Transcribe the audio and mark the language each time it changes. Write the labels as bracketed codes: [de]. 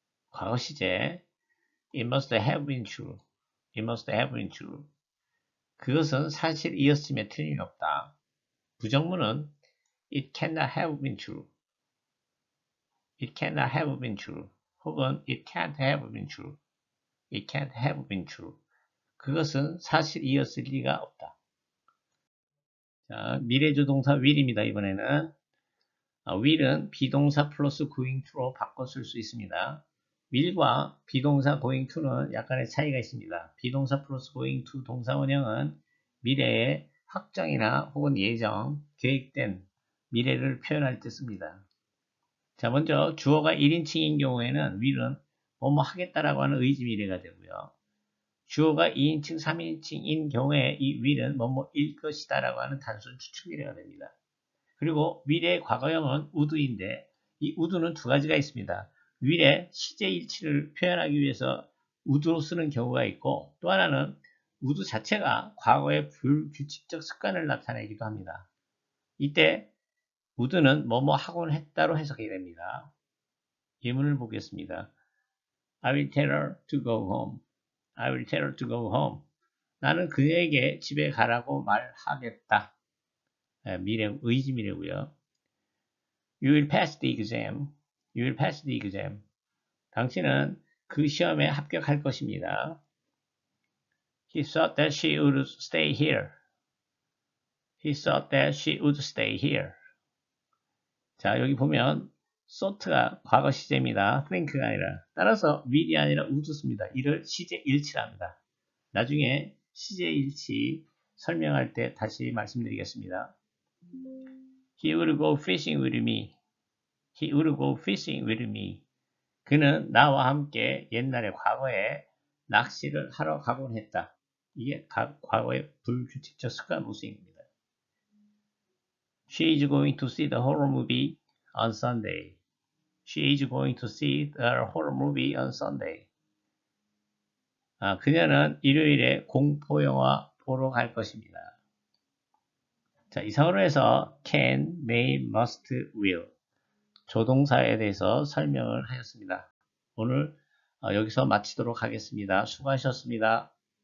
[ko] 과거 시제 [en] It must have been true. It must have been true. [ko] 그것은 사실이었음에 틀림이 없다. 부정문은 [en] It cannot have been true. It cannot have been true. [ko] 혹은 [en] It can't have been true. It can't have been true. [ko] 그것은 사실이었을 리가 없다. 자, 미래조동사 will입니다. 이번에는 will은 비동사 플러스 going to로 바꿔 쓸 수 있습니다. will과 비동사 going to는 약간의 차이가 있습니다. 비동사 플러스 going to 동사 원형은 미래의 확정이나 혹은 예정, 계획된 미래를 표현할 때 씁니다. 자, 먼저 주어가 1인칭인 경우에는 will은 뭐뭐 하겠다라고 하는 의지 미래가 되고요. 주어가 2인칭, 3인칭인 경우에 이 will은 뭐뭐일 것이다 라고 하는 단순 추측 미래가 됩니다. 그리고 will의 과거형은 would인데 이 would는 두 가지가 있습니다. will의 시제일치를 표현하기 위해서 would로 쓰는 경우가 있고 또 하나는 would 자체가 과거의 불규칙적 습관을 나타내기도 합니다. 이때 would는 뭐뭐 하곤 했다로 해석이 됩니다. 예문을 보겠습니다. [en] I will tell her to go home. I will tell her to go home. [ko] 나는 그에게 집에 가라고 말하겠다. 미래, 의지 미래고요. [en] You will pass the exam. You will pass the exam. [ko] 당신은 그 시험에 합격할 것입니다. [en] He thought that she would stay here. He thought that she would stay here. [ko] 자, 여기 보면 thought가 과거 시제입니다. think가 아니라. 따라서 will이 아니라 would 씁니다. 이를 시제 일치랍니다. 나중에 시제 일치 설명할 때 다시 말씀드리겠습니다. [en] He would go fishing with me. He would go fishing with me. [ko] 그는 나와 함께 옛날에 과거에 낚시를 하러 가곤 했다. 이게 과거의 불규칙적 습관 모습입니다. [en] She is going to see the horror movie on Sunday. She is going to see the horror movie on Sunday. [ko] 그녀는 일요일에 공포영화 보러 갈 것입니다. 자, 이상으로 해서 can, may, must, will 조동사에 대해서 설명을 하였습니다. 오늘 여기서 마치도록 하겠습니다. 수고하셨습니다.